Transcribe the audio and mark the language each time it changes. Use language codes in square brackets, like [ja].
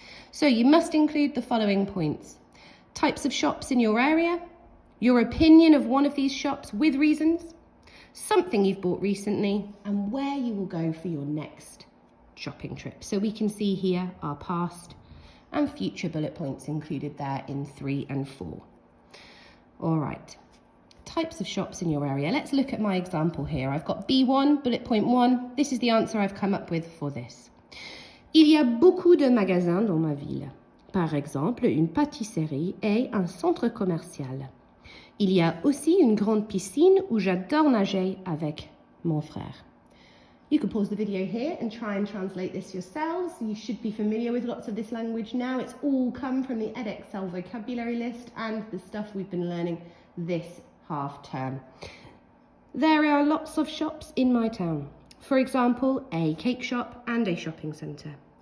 [en] So you must include the following points. Types of shops in your area, your opinion of one of these shops with reasons, something you've bought recently, and where you will go for your next shopping trip. So we can see here our past and future bullet points included there in 3 and 4. All right, types of shops in your area. Let's look at my example here. I've got B1, bullet point 1. This is the answer I've come up with for this. [fr] Il y a beaucoup de magasins dans ma ville. Par exemple, une pâtisserie et un centre commercial. Il y a aussi une grande piscine où j'adore nager avec mon frère. [en] You can pause the video here and try and translate this yourselves. You should be familiar with lots of this language now. It's all come from the Edexcel vocabulary list and the stuff we've been learning this half term. There are lots of shops in my town. For example, a cake shop and a shopping centre.